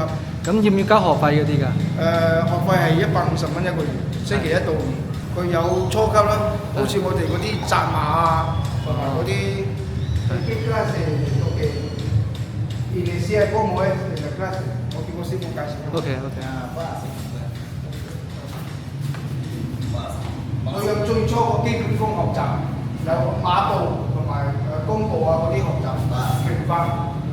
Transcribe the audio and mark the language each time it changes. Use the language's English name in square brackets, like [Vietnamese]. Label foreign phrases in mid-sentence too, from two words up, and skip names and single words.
[Cantonese] 咁要唔要交學費嗰啲㗎？學費係150蚊一個月，星期1到5。佢有初級啦，好似我哋嗰啲紮馬啊，同埋嗰啲 [Spanish] inicial como es en la clase， [Cantonese] 我叫個師傅介紹。 OK。佢有最初個基本功學習，有馬步同埋弓步啊嗰啲學習，拳法。